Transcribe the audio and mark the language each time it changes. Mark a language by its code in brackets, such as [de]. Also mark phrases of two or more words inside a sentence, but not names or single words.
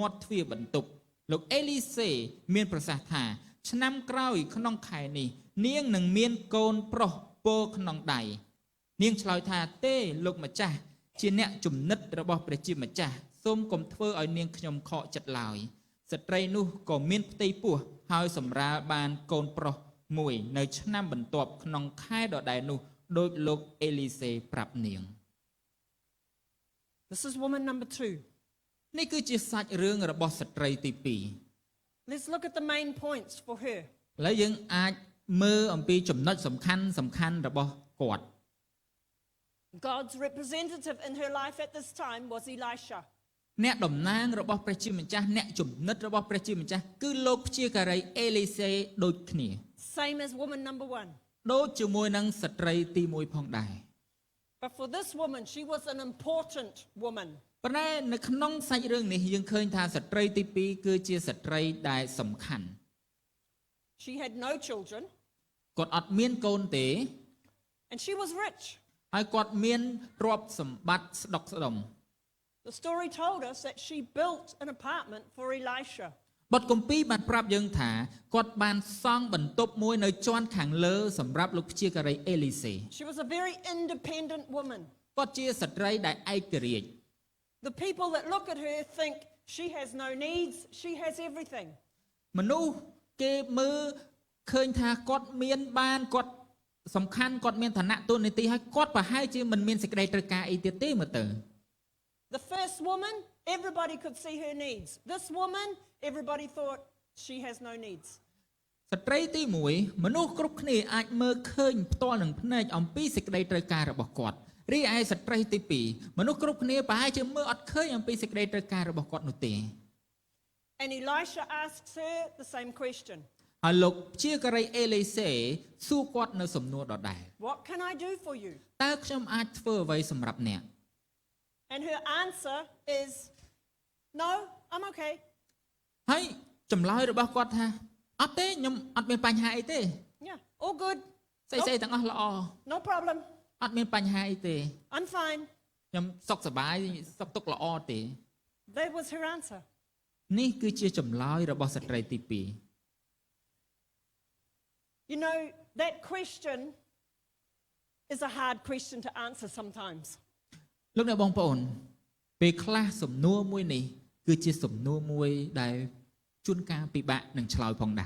[km] ត់ទ្វារបន្ទប់លោកអេលីសេមានប្រសាសន៍ថាឆ្នាំក្រោយក្នុងខែនេះនាងនឹងមានកូនប្រុសពោក្នុងដៃនាងឆ្លើយថាទេលោកម្ចាស់ជាអ្នកចំណិតរបស់ព្រះជាម្ចាស់សូមកុំធ្វើឲ្យនាងខ្ញុំខកចិត្តឡើយស្ត្រីនោះក៏មានផ្ទៃពោះហើយសម្រាលបានកូនប្រុសមួយនៅឆ្នាំបន្ទាប់ក្នុងខែដដែលនោះដោយលោកអេលីសេប្រាប់នាង [en] This is woman number 2. [km] នេះគឺជាសាច់រឿងរបស់ស្ត្រីទី2 [en] Let's look at the main points for her. [km] ឥឡូវយើងអាចមើលអំពីចំណុចសំខាន់របស់គាត់ [en] God's representative in her life at this time was Elisha. [km] អ្នកតំណាងរបស់ព្រះជាម្ចាស់អ្នកចំណិតរបស់ព្រះជាម្ចាស់គឺលោកព្យាការីអេលីសេដូចគ្នា [en] Same as woman number 1. [km] ដូចជាមួយនឹងស្ត្រីទី1ផងដែរ [en] But for this woman, she was an important woman. [km] ប៉ុន្តែនៅក្នុងសាច់រឿងនេះយើងឃើញថាស្ត្រីទី2គឺជាស្ត្រីដែលសំខាន់ [en] She had no children. [km] គាត់អត់មានកូនទេ [en] And she was rich. [km] ហើយគាត់មានទ្រព្យសម្បត្តិស្ដុកស្ដម្ភ [en] The story told us that she built an apartment for Elisha. [km] បទគម្ពីរបានប្រាប់យើងថាគាត់បានសង់បន្ទប់មួយនៅជាន់ខាងលើសម្រាប់លោកព្យាការីអេលីសេ [en] She was a very independent woman. [km] គាត់ជាស្ត្រីដែលឯករាជ្យ [en] The people that look at her think she has no needs, she has everything. [km] មនុស្សគេមើលឃើញថាគាត់មានបានគាត់សំខាន់គាត់មានឋានៈទូនាទីហើយគាត់ប្រហែលជាមិនមានសេចក្តីត្រូវការអីទៀតទេមើលទៅ [en] The first woman, everybody could see her needs. This woman, everybody thought she has no needs. [km] ស្ត្រីទី1មនុស្សគ្រប់គ្នាអាចមើលឃើញផ្ទាល់នឹងភ្នែកអំពីសេចក្តីត្រូវការរបស់គាត់រីឯស្ត្រីទី2មនុស្សគ្រប់គ្នាប្រហែលជាមើលអត់ឃើញអំពីសេចក្តីត្រូវការរបស់គាត់នោះទេ [en] And Elisha asks her the same question. [km] ហើយលោកជាការីអេលីសេសួរគាត់នៅសំណួរដដែល [en] What can I do for you? [km] តើខ្ញុំអាចធ្វើអ្វីសម្រាប់អ្នក [en] And her answer is, no, I'm okay. [km] ហើយចម្លើយរបស់គាត់ថាអត់ទេខ្ញុំអត់មានបញ្ហាអីទេ [en] Yeah, all good. [km] ស្អីទាំងអស់ល្អ [en] No problem. [km] អត់មានបញ្ហាអីទេ [en] I'm fine. [km] ខ្ញុំសុខសប្បាយសុខទុក្ខល្អទេ [en] That was her answer. [km] នេះគឺជាចម្លើយរបស់ស្ត្រីទី2 [en] You know, that question is a hard question to answer sometimes. [km] លោកអ្នកបងប្អូនពេលខ្លះសំណួរមួយនេះគឺជាសំណួរមួយដែលជួនកាលពិបាកនឹងឆ្លើយផងដែរ